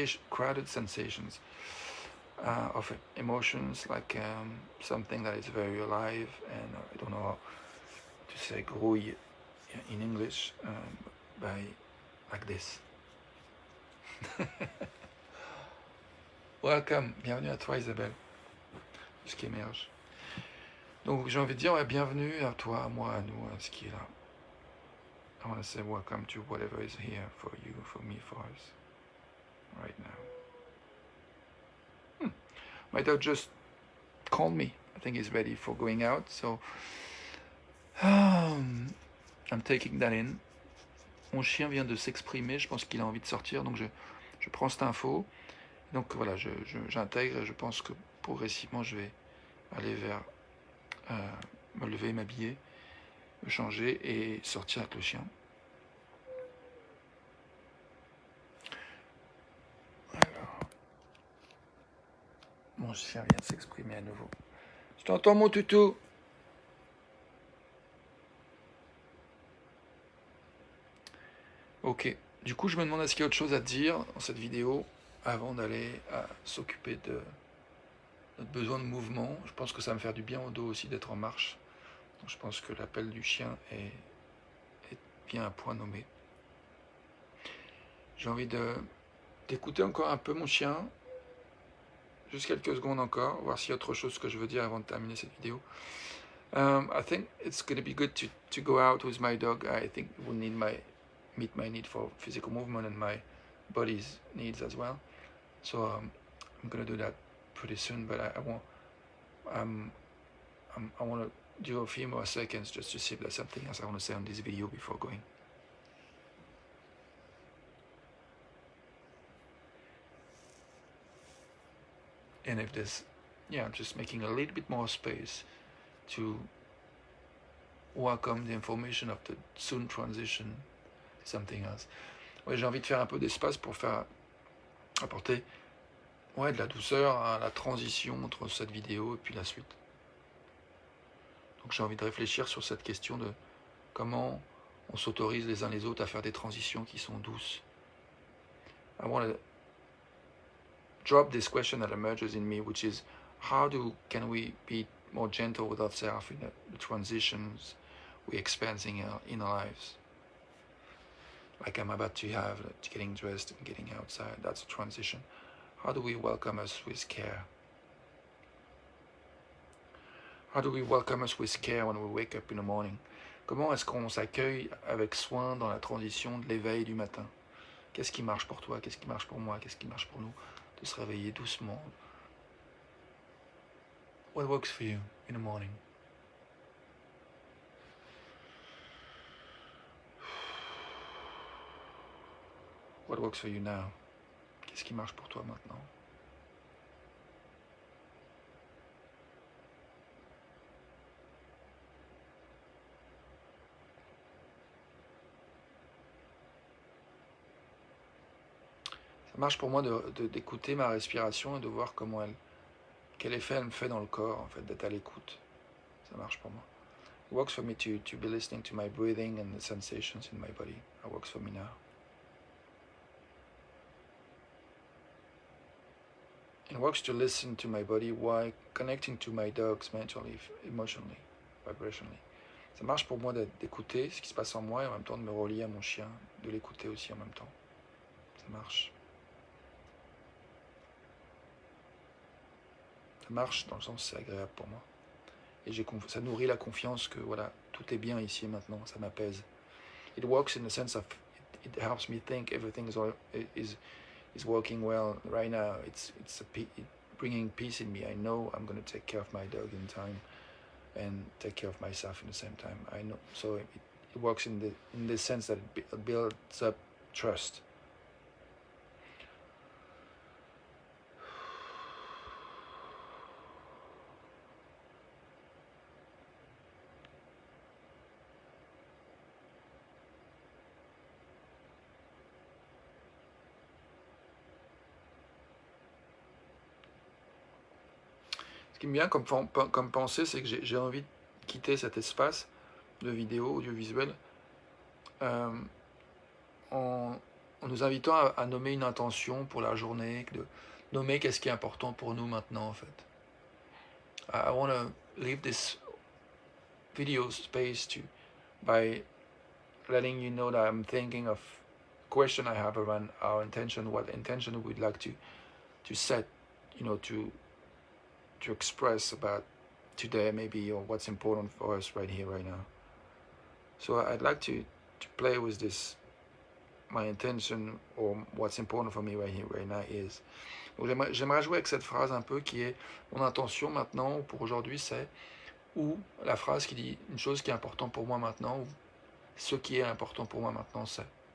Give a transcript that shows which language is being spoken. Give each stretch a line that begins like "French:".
English: crowded sensations of emotions, like something that is very alive, and I don't know how to say grouille in English, by like this. Welcome,
French: bienvenue à toi Isabelle, ce qui émerge. Donc j'ai envie de dire ouais, bienvenue à toi, à moi, à nous, à ce qui est là.
English: I want to say welcome to whatever is here for you, for me, for us, right now. My dog just called me. I think he's ready for going out, so I'm taking that in.
French: Mon chien vient de s'exprimer, je pense qu'il a envie de sortir, donc je prends cette info. Donc voilà, j'intègre et je pense que progressivement je vais aller vers me lever, m'habiller, me changer et sortir avec le chien. Alors, mon chien vient de s'exprimer à nouveau. Je t'entends mon toutou. Ok, du coup je me demande est-ce qu'il y a autre chose à dire dans cette vidéo avant d'aller s'occuper de notre besoin de mouvement. Je pense que ça va me faire du bien au dos aussi d'être en marche. Donc, je pense que l'appel du chien est bien un point nommé. J'ai envie d'écouter encore un peu mon chien, juste quelques secondes encore, voir s'il y a autre chose que je veux dire avant de terminer cette vidéo.
English: I think it's going to be good to go out with my dog. I think it will meet my need for physical movement and my body's needs as well. So I'm going to do that pretty soon, but I want to do a few more seconds just to see if there's something else I want to say on this video before going. And if there's, yeah, just making a little bit more space to welcome the information of the soon transition to something else.
French: Ouais, j'ai envie de faire un peu d'espace pour apporter de la douceur à la transition entre cette vidéo et puis la suite. Donc j'ai envie de réfléchir sur cette question de comment on s'autorise les uns les autres à faire des transitions qui sont douces.
English: I want to drop this question that emerges in me, which is can we be more gentle with ourselves in the transitions we experience in our lives? Like I'm about to have, getting dressed and getting outside, that's a transition. How do we welcome us with care? How do we welcome us with care when we wake up in the morning?
French: Comment est-ce qu'on s'accueille avec soin dans la transition de l'éveil du matin? Qu'est-ce qui marche pour toi? Qu'est-ce qui marche pour moi? Qu'est-ce qui marche pour nous? De se réveiller doucement.
English: What works for you in the morning? What works for you now?
French: Qu'est-ce qui marche pour toi maintenant? Ça marche pour moi d'écouter ma respiration et de voir quel effet elle me fait dans le corps, en fait, d'être à l'écoute. Ça marche pour moi.
English: It works for me to be listening to my breathing and the sensations in my body. It works for me now. It works to listen to my body while connecting to my dogs mentally, emotionally, vibrationally.
French: Ça marche pour moi d'écouter ce qui se passe en moi et en même temps de me relier à mon chien, de l'écouter aussi en même temps. Ça marche. Ça marche dans le sens c'est agréable pour moi. Et ça nourrit la confiance que voilà, tout est bien ici et maintenant, ça m'apaise.
English: It works in the sense of it helps me think everything is working well right now. It's bringing peace in me. I know I'm going to take care of my dog in time and take care of myself in the same time. I know, so it works in the sense that it builds up trust.
French: Ce qui me vient comme pensée, c'est que j'ai envie de quitter cet espace de vidéo audiovisuel en nous invitant à nommer une intention pour la journée, de nommer qu'est-ce qui est important pour nous maintenant en fait.
English: I want to leave this video space by letting you know that I'm thinking of question I have around our intention, what intention we'd like to set, to express about today maybe, or what's important for us right here, right now. So I'd like to play with this, my intention, or what's important for me right here, right now is.
French: Donc j'aimerais jouer avec cette phrase un peu qui est mon intention maintenant, ou pour aujourd'hui, c'est, ou la phrase qui dit une chose qui est importante pour moi maintenant, ou ce qui est important pour moi maintenant, c'est.